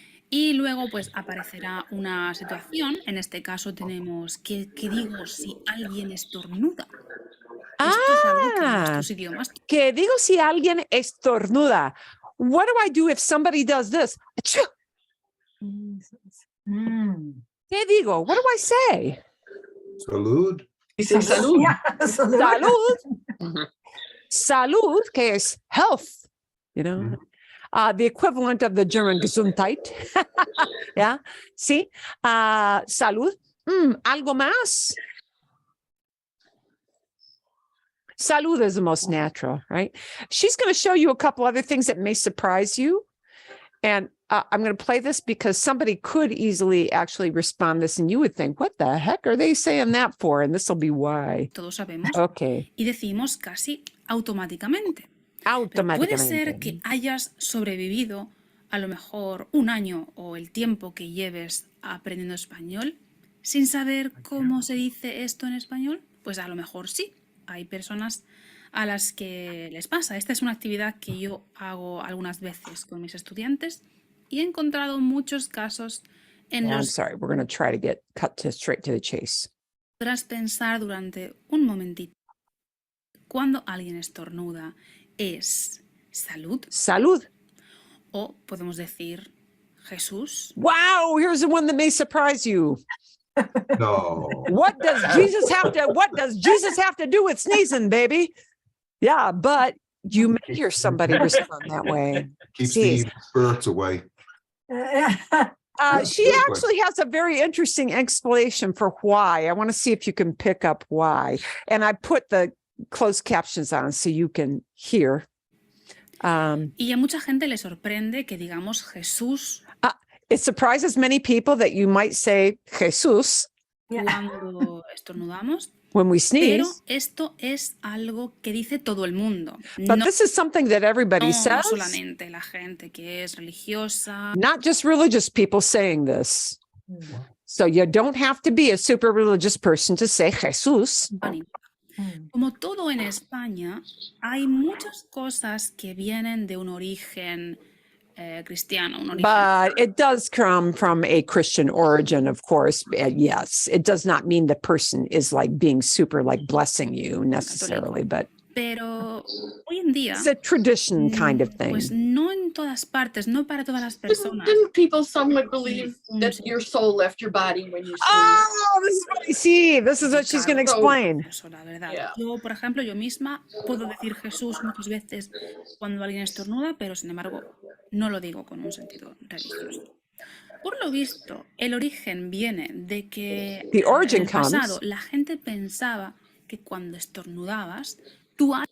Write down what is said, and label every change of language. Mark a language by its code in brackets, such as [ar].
[es] Y luego pues aparecerá una situación. En este caso tenemos ¿qué digo si alguien estornuda? Esto es algo que en nuestros idiomas. ¿Qué digo si alguien estornuda? [en] What do I do if somebody does this? ¿Qué digo? What do I say? [es] Salud. Dice salud. Salud. Salud, que es health, the equivalent of the German Gesundheit. Yeah, sí. Salud. Algo más. [en] Salud is the most natural, right? She's going to show you a couple other things that may surprise you. And I'm going to play this because somebody could easily actually respond this and you would think, what the heck are they saying that for? And this will be why. [es] Todos sabemos. [en] Okay. [es] Y decimos casi automáticamente. Pero puede ser que hayas sobrevivido a lo mejor un año o el tiempo que lleves aprendiendo español sin saber cómo se dice esto en español. Pues a lo mejor sí. Hay personas a las que les pasa. Esta es una actividad que yo hago algunas veces con mis estudiantes y he encontrado muchos casos en los [en] I'm sorry, we're going to try to get straight to the chase. [es] Podrás pensar durante un momentito. Cuando alguien estornuda es salud. Salud. O podemos decir Jesús. [en] Wow, here's the one that may surprise you. No. What does Jesus have to do with sneezing, baby? Yeah, but you may hear somebody respond that way. Keeps the spirits away. She actually has a very interesting explanation for why. I want to see if you can pick up why. And I put the closed captions on so you can hear. [es] Y a mucha gente le sorprende que digamos Jesús. [en] It surprises many people that you might say Jesús [es] cuando estornudamos. [en] When we sneeze. [es] Pero esto es algo que dice todo el mundo. [en] But this is something that everybody [es] no [en] says. [es] solamente la gente que es religiosa. [en] Not just religious people saying this. So you don't have to be a super religious person to say Jesús. [es] Como todo en España, hay muchas cosas que vienen de un origen cristiano, un origen. [en] But it does come from a Christian origin, of course. Yes, it does not mean the person is like being super like blessing you necessarily, but [es] Pero hoy en día, [en] it's a tradition kind of thing. [es] pues no en todas partes, no para todas las personas. [en] Didn't people somewhat believe that your soul left your body when you sneezed? Oh, this is what I see. This is what she's going to explain. [es] Eso, la verdad. [en] Yeah. [es] Yo, por ejemplo, yo misma puedo decir Jesús muchas veces cuando alguien estornuda, pero sin embargo no lo digo con un sentido religioso. Por lo visto, el origen viene de que [en] The origin [es] en el pasado [en] comes. [es] la gente pensaba que cuando estornudabas, tú